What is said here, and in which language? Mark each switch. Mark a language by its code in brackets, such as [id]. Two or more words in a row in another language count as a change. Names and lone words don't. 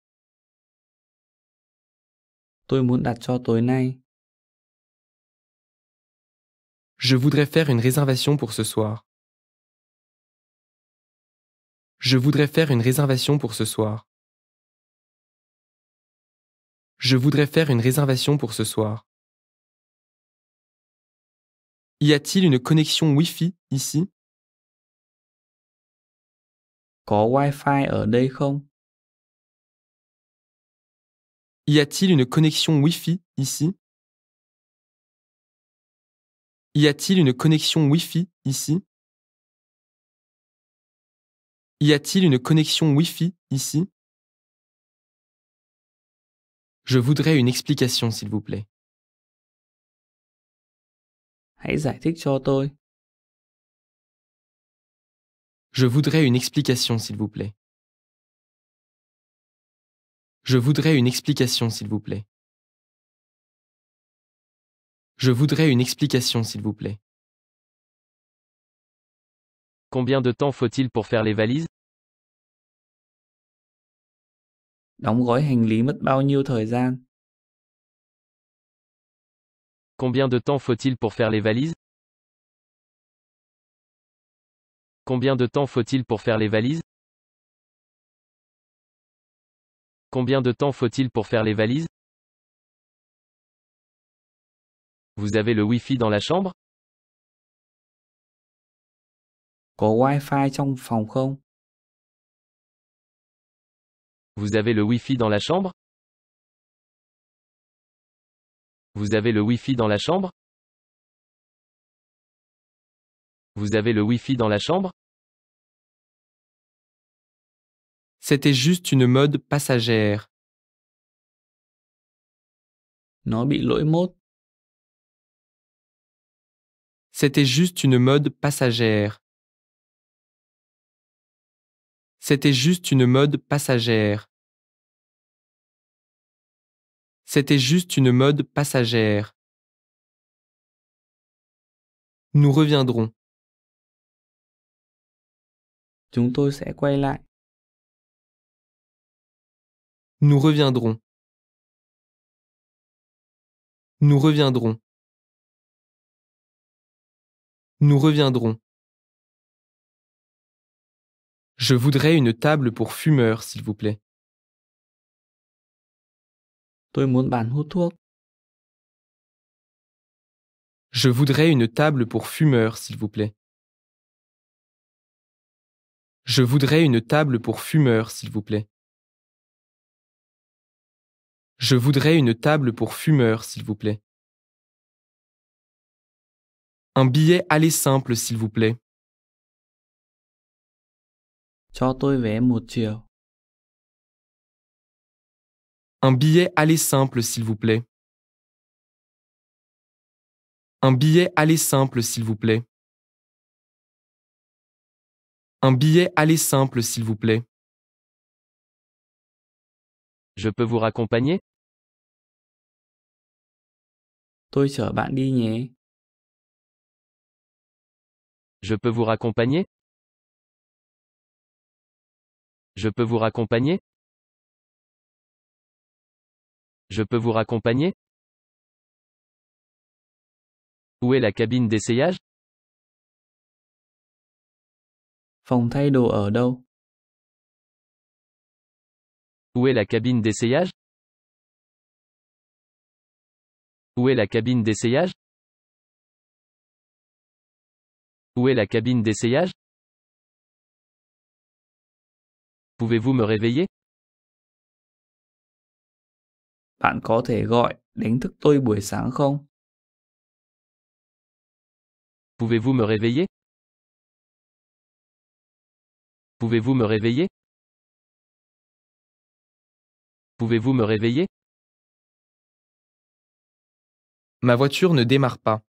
[vi] Tôi muốn đặt cho tối nay. [fr] Je voudrais faire une réservation pour ce soir. Je voudrais faire une réservation pour ce soir. Je voudrais faire une réservation pour ce soir. Y a-t-il une connexion Wi-Fi ici? [vi] Có Wi-Fi ở đây không? [fr] Y a-t-il une connexion Wi-Fi ici? Y a-t-il une connexion Wi-Fi ici? Y a-t-il une connexion Wi-Fi ici? Je voudrais une explication, s'il vous plaît. [vi] Hãy giải thích cho tôi. [fr] Je voudrais une explication, s'il vous plaît. Je voudrais une explication, s'il vous plaît. Je voudrais une explication, s'il vous plaît. Combien de temps faut-il pour faire les valises? [vi] Đóng gói hành lý mất bao nhiêu thời gian? [fr] Combien de temps faut-il pour faire les valises? Combien de temps faut-il pour faire les valises? Combien de temps faut-il pour faire les valises? Vous avez le Wi-Fi dans la chambre? [vi] Có Wi-Fi trong phòng không? [fr] Vous avez le Wi-Fi dans la chambre? Vous avez le Wi-Fi dans la chambre? Vous avez le Wi-Fi dans la chambre? C'était juste une mode passagère. [vi] Nó bị lỗi mốt. [fr] C'était juste une mode passagère. C'était juste une mode passagère. C'était juste une mode passagère. Nous reviendrons. [vi] Chúng tôi sẽ quay lại. [fr] Nous reviendrons. Nous reviendrons. Nous reviendrons. Je voudrais une table pour fumeurs, s'il vous plaît. [vi] Tôi muốn bàn hút thuốc. [fr] Je voudrais une table pour fumeurs, s'il vous plaît. Je voudrais une table pour fumeurs, s'il vous plaît. Je voudrais une table pour fumeurs, s'il vous plaît. Un billet aller simple, s'il vous plaît. [vi] Cho tôi vé một chiều. [fr] Un billet aller simple, s'il vous plaît. Un billet aller simple, s'il vous plaît. Un billet aller simple, s'il vous plaît. Je peux vous raccompagner? [vi] Tôi chở bạn đi nhé. [fr] Je peux vous raccompagner? Je peux vous raccompagner? Je peux vous raccompagner? Où est la cabine d'essayage? [vi] Phòng thay đồ ở đâu? [fr] Où est la cabine d'essayage? Où est la cabine d'essayage? Où est la cabine d'essayage? Pouvez-vous me réveiller? [vi] Bạn có thể gọi đánh thức tôi buổi sáng không? [fr] Pouvez-vous me réveiller? Pouvez-vous me réveiller? Pouvez-vous me réveiller? Ma voiture ne démarre pas.